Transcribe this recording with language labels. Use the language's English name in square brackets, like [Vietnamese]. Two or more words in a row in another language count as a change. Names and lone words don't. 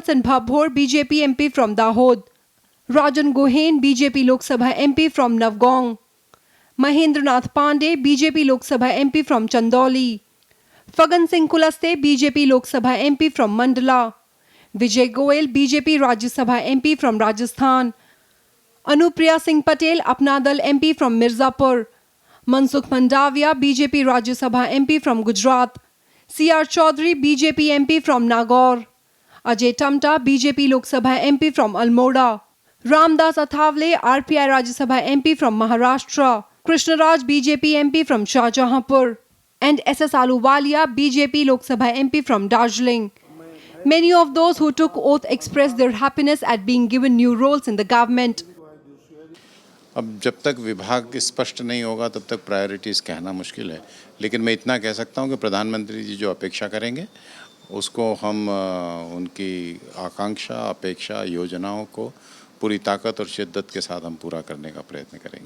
[English] Singh Bhabhor, BJP MP from Dahod; Rajan Gohain, BJP Lok Sabha MP from Navgong; Mahendra Nath Pandey, BJP Lok Sabha MP from Chandauli; Fagan Singh Kulaste, BJP Lok Sabha MP from Mandla; Vijay Goel, BJP Rajya Sabha MP from Rajasthan; Anupriya Singh Patel, Apna Dal MP from Mirzapur; Mansukh Mandavia, BJP Rajya Sabha MP from Gujarat; C.R. Chaudhary, BJP MP from Nagaur; Ajay Tamta, BJP Lok Sabha MP from Almora; Ramdas Athavale, RPI Rajya Sabha MP from Maharashtra; Krishnaraj, BJP MP from Shahjahanpur; and S.S. Ahluwalia, BJP Lok Sabha MP from Darjeeling. Many of those who took oath expressed their happiness at being given new roles in the government. [Hindi] अब जब तक विभाग स्पष्ट नहीं होगा तब तक प्रायोरिटीज़ कहना मुश्किल है, लेकिन मैं इतना कह सकता हूं कि प्रधानमंत्री जी जो अपेक्षा करेंगे उसको हम उनकी आकांक्षा, अपेक्षा, योजनाओं को पूरी ताकत और शिद्दत के साथ हम पूरा करने का प्रयत्न करेंगे।